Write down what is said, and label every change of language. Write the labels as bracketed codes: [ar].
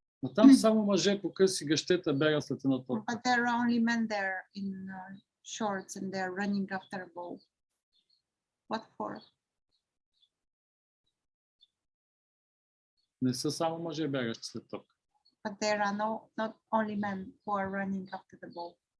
[bg] но там само мъже по къси гъщета бягат след една топка. [en] but there are only men there in shorts and they're running after a ball. What for? [bg] Не са само мъже бягащи след топка. [en] But there are not only men who are running after the ball.